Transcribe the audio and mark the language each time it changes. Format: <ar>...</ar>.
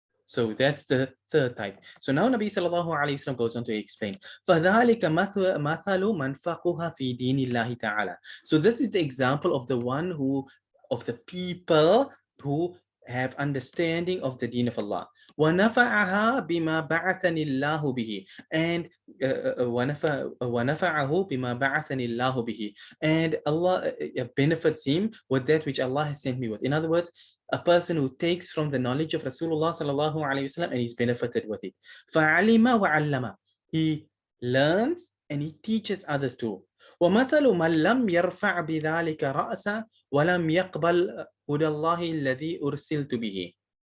<en>So that's the third type. So now Nabi sallallahu alayhi wa sallam goes on to explain.</en> <ar>فَذَلِكَ مَثَلُ مَنْ فَقُهَ فِي دِينِ اللَّهِ تَعَالَى.</ar> <en>So this is the example of the people who have understanding of the deen of Allah.</en> <ar>وَنَفَعَهَا بِمَا بَعَثَنِ اللَّهُ بِهِ. And وَنَفَعَهُ بِمَا بَعَثَنِ اللَّهُ بِهِ.</ar> <en>And Allah benefits him with that which Allah has sent me with. In other words, a person who takes from the knowledge of Rasulullah sallallahu alaihi wasallam and he's benefited with it.</en> <ar>فَعَلِمَ وَعَلَّمَ.</ar> <en>He learns and he teaches others too.</en> <ar>وَمَثَلُ مَنْ لَمْ يَرْفَعْ بِذَلِكَ رَأْسًا وَلَمْ يَقْبَلْ هُدَى اللَّهِ الَّذِي أُرْسِلْتُ بِهِ.</ar>